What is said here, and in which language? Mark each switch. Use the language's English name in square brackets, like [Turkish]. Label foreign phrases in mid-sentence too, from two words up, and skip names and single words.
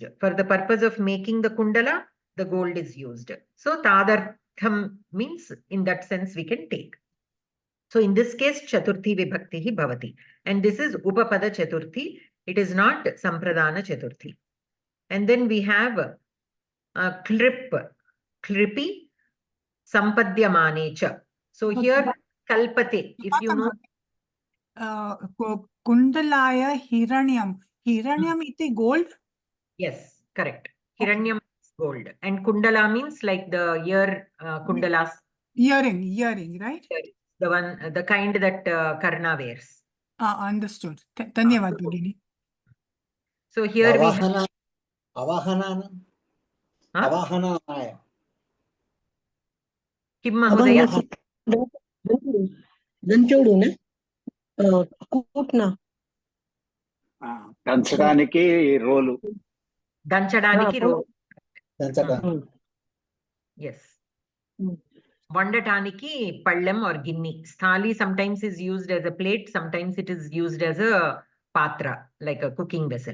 [English] For the purpose of making the kundala, the gold is used. So tadartham means in that sense we can take. So in this case, [Sanskrit] चतुर्थी विभक्तिः भवति. [English] And this is [Sanskrit] उपपद चतुर्थी. [English] It is not [Sanskrit] सम्प्रदान चतुर्थी. [English] And then we have [Sanskrit] क्लृपि सम्पद्यमाने च. [English] So here kalpate, if you know. [Sanskrit] कुण्डलाय हिरण्यम्. हिरण्यम् इति gold? [English] Yes, correct. Hiranyam is gold. And kundala means like the ear kundalas. Earring, right? The one, the kind that Karna wears. [Sanskrit] Understood. धन्यवाद, भगिनि. [English] So here we have Avahananaya. [Sanskrit] किं महोदय? [Telugu] దంచుడు, నే? Kutna. దంచడానికి రోలు. దంచడానికి రోలు. Yes. వండటానికి పళ్ళెం or ginni. [English] Sthali sometimes is used as a plate, sometimes it is used as a patra, like a cooking vessel.